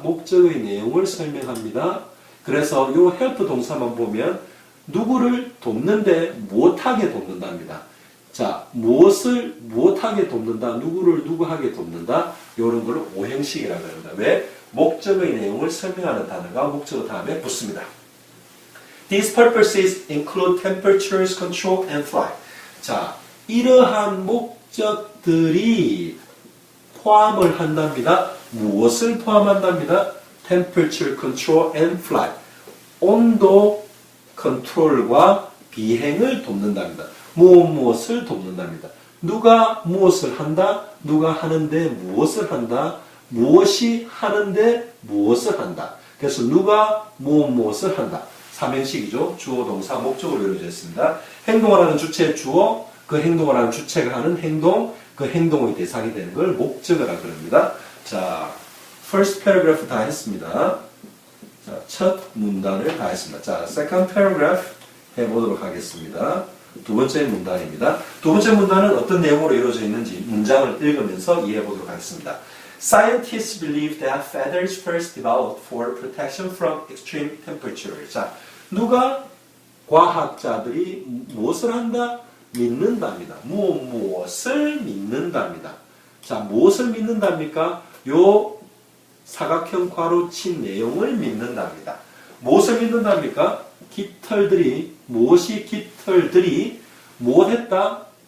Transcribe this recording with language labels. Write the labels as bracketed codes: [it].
[ko] 목적의 내용을 설명합니다. 그래서 이 help 동사만 보면 누구를 돕는데 못하게 돕는답니다. 자, 무엇을 못하게 돕는다, 누구를 누구하게 돕는다, 이런 걸 오형식이라고 합니다. 왜? 목적의 내용을 설명하는 단어가 목적어 다음에 붙습니다. [en] These purposes include temperatures, control, and flight. [ko] 자, 이러한 목적들이 포함을 한답니다. 무엇을 포함한답니다? [en] Temperature, control, and flight. [ko] 온도 컨트롤과 비행을 돕는답니다. 무엇을 돕는답니다. 누가 무엇을 한다? 누가 하는데 무엇을 한다? 무엇이 하는데 무엇을 한다. 그래서 누가 무엇을 한다. 삼형식이죠. 주어, 동사, 목적으로 이루어져 있습니다. 행동을 하는 주체 주어, 그 행동을 하는 주체가 하는 행동, 그 행동의 대상이 되는 걸 목적어라 그럽니다. 자, [en] first paragraph [ko] 다 했습니다. 자, 첫 문단을 다 했습니다. 자, [en] second paragraph [ko] 해보도록 하겠습니다. 두 번째 문단입니다. 두 번째 문단은 어떤 내용으로 이루어져 있는지 문장을 읽으면서 이해해 보도록 하겠습니다. [en] Scientists believe that feathers first developed for protection from extreme temperature. [ko] 자, 누가 과학자들이 무엇을 한다? 믿는답니다. 무엇을 믿는답니다. 자, 무엇을 믿는답니까? 요 사각형 괄호 친 내용을 믿는답니다. 무엇을 믿는답니까? 깃털들이, 무엇이 깃털들이 무엇했다?